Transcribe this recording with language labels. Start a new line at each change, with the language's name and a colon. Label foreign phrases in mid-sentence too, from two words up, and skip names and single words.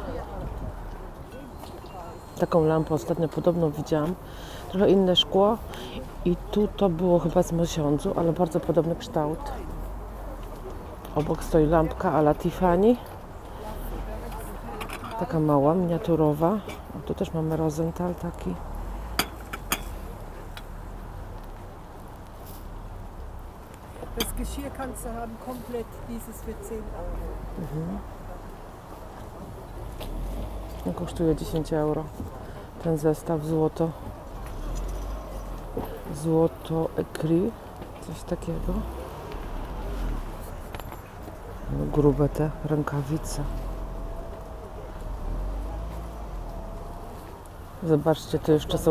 Polish: Taką lampę ostatnio podobną widziałam. Trochę inne szkło i tu to było chyba z miesiącu, ale bardzo podobny kształt. Obok stoi lampka a la Tiffany. Taka mała, miniaturowa. O, tu też mamy Rosenthal taki.
German: Das Geschirr kannst du haben, komplett dieses für 10 Euro.
Polish: Kosztuje 10 euro. Ten zestaw złoto. Złoto écrit. Coś takiego. No, grube te rękawice. Zobaczcie, tu jeszcze są.